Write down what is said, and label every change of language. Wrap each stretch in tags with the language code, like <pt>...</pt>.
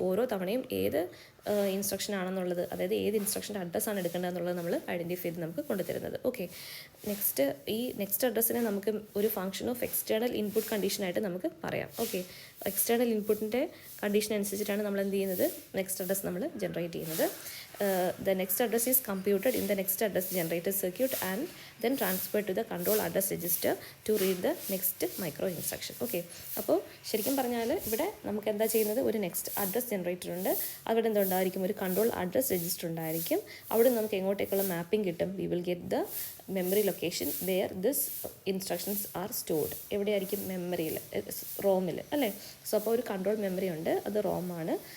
<ml>ഓരോ തവണയും ഏത് ഇൻസ്ട്രക്ഷൻ ആണെന്നുള്ളത്, അതായത് ഏത് ഇൻസ്ട്രക്ഷൻ്റെ അഡ്രസ്സാണ് എടുക്കേണ്ടതെന്നുള്ളത് നമ്മൾ ഐഡൻറ്റിഫൈ ചെയ്ത് നമുക്ക് കൊണ്ടുതരുന്നത്. ഓക്കെ, ഈ നെക്സ്റ്റ് അഡ്രസ്സിനെ നമുക്ക് ഒരു ഫംഗ്ഷൻ ഓഫ് എക്സ്റ്റേണൽ ഇൻപുട്ട് കണ്ടീഷനായിട്ട് നമുക്ക് പറയാം. ഓക്കെ, എക്സ്റ്റേണൽ ഇൻപുട്ടിൻ്റെ കണ്ടീഷൻ അനുസരിച്ചിട്ടാണ് നമ്മൾ എന്ത് ചെയ്യുന്നത്? നെക്സ്റ്റ് അഡ്രസ് നമ്മൾ ജനറേറ്റ് ചെയ്യുന്നത്.</ml> <en>The next address is computed in the next address generator circuit and then transferred to the control address register to read the next micro instruction.</en> <ml>Okay, അപ്പോൾ ശരിക്കും പറഞ്ഞാൽ ഇവിടെ നമുക്ക് എന്താ ചെയ്യുന്നത്? ഒരു നെക്സ്റ്റ് അഡ്രസ് ജനറേറ്റർ ഉണ്ട്. അവിടെ എന്തുണ്ടായിരിക്കും? ഒരു കൺട്രോൾ അഡ്രസ് രജിസ്റ്റർ ഉണ്ടായിരിക്കും. അവിടെ നമുക്ക് എങ്ങോട്ടേക്കുള്ള മാപ്പിംഗ് കിട്ടും?</ml> <en>We will get the memory location where this instructions are stored.</en> <ml>എവിടെയായിരിക്കും? മെമ്മറിയിൽ, റോമിൽ അല്ലേ. സോ അപ്പോൾ ഒരു കൺട്രോൾ മെമ്മറി ഉണ്ട്, അത് റോമാണ്.</ml>